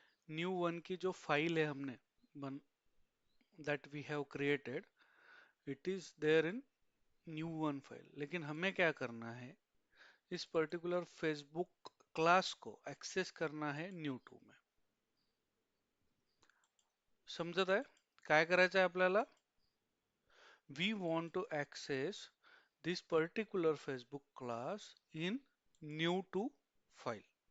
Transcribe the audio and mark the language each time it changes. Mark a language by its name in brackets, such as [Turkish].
[English] new one [Hindi] की जो file है हमने बन [English] That we have created, it is there in new one file. [Hindi] लेकिन हमें क्या करना है, इस पर्टिकुलर फेसबुक क्लास को एक्सेस करना है न्यू टू में। [Marathi] समजत आहे काय करायचं आहे आपल्याला? [English] We want to access this particular Facebook class in new to file.